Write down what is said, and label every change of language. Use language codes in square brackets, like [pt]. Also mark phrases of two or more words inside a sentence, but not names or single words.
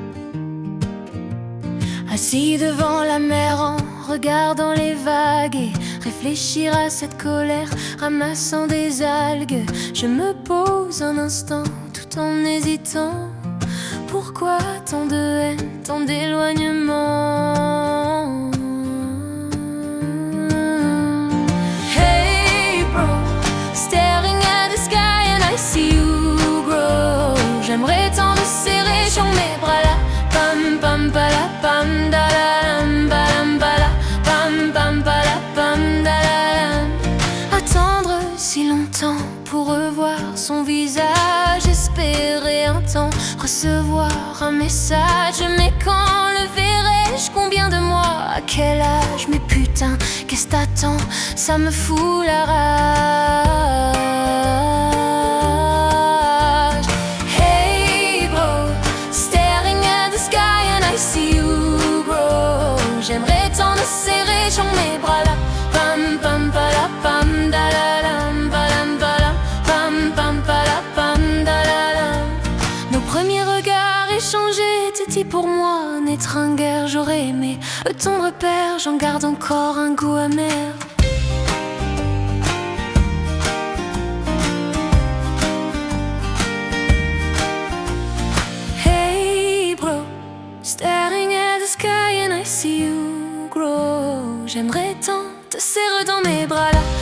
[fr] Assis devant la mer en regardant les vagues et réfléchir à cette colère, ramassant des algues. Je me pose un instant tout en hésitant. Pourquoi tant de haine, tant d'éloignement? [en] Hey bro, staring at the sky and I see you grow. [fr] J'aimerais tant te serrer sur mes bras là. Pam pam pala pam da la lam balam bala. Pam pam pala pam da la lam. Attendre si longtemps pour revoir son visage, espérer un temps, recevoir un message. Mais quand le verrai-je? Combien de mois? À quel âge? Mais putain, qu'est-ce t'attends? Ça me fout la rage. [en] Hey bro, staring at the sky and I see you grow. [fr] J'aimerais tant te serrer sur mes bras là. Pam pam pala pam da la lam balam bala. Pam pam pala pam da la lam. Nos premiers regards échangés étaient dit pour moi n'être un guerre. J'aurais aimé ton repère, j'en garde encore un goût amer. [en] Hey bro, staring at the sky and I see you grow. [fr] J'aimerais tant te serrer dans mes bras